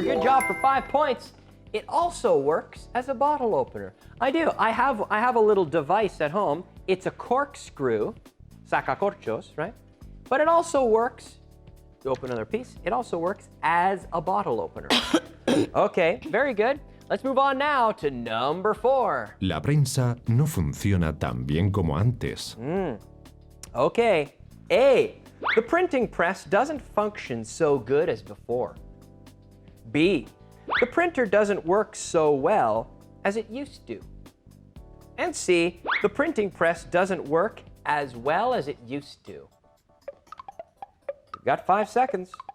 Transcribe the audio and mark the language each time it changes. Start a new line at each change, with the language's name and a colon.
English: Good job for 5 points. It also works as a bottle opener. I do. I have a little device at home. It's a corkscrew, sacacorchos, right? But it also works, you open another piece, it also works as a bottle opener. Okay, very good. Let's move on now to number 4.
Spanish: La prensa no funciona tan bien como antes.
English: Okay, A, the printing press doesn't function so good as before. B, the printer doesn't work so well as it used to. And C, the printing press doesn't work as well as it used to. You've got 5 seconds.